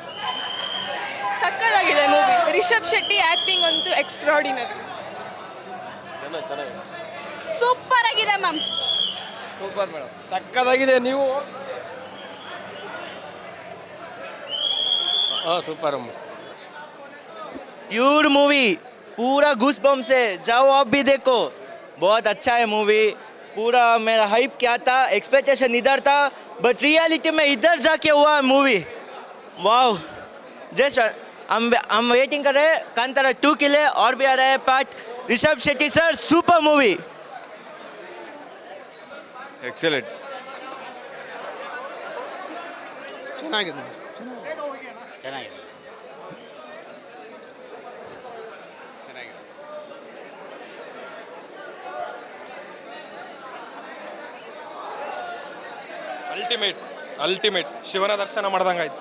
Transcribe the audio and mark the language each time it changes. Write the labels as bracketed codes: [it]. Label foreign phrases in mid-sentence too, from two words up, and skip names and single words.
[kn] ಸಕ್ಕತ್ತಾಗಿದೆ ಮೂವಿ. ರಿಷಬ್ ಶೆಟ್ಟಿ ಆ್ಯಕ್ಟಿಂಗ್ ಅಂತೂ ಎಕ್ಸ್ಟ್ರಾಡಿನರಿ. ಚೆನ್ನಾಗಿದೆ. ಸೂಪರ್ ಆಗಿದೆ ಮ್ಯಾಮ್. ಸೂಪರ್ ಮೇಡಮ್, ಸಕ್ಕತ್ತಾಗಿದೆ. ನೀವು ಸೂಪರ್ [en] pure movie, [hi] पूरा घुस बम से जाओ आप भी देखो. बहुत अच्छा है मूवी. पूरा मेरा हाइप क्या था, एक्सपेक्टेशन इधर था, [en] but reality [hi] में इधर जाके हुआ मूवी. वाओ, जस्ट हम वेटिंग कर रहे हैं कांतारा 2 के लिए, और भी आ रहा है पार्ट. ऋषभ शेट्टी सर, सुपर मूवी. [kn] ಎಕ್ಸಲೆಂಟ್. ಚೆನ್ನಾಗಿದೆ. ಅಲ್ಟಿಮೇಟ್ ಶಿವನ ದರ್ಶನ ಮಾಡ್ದಂಗಾಯ್ತು.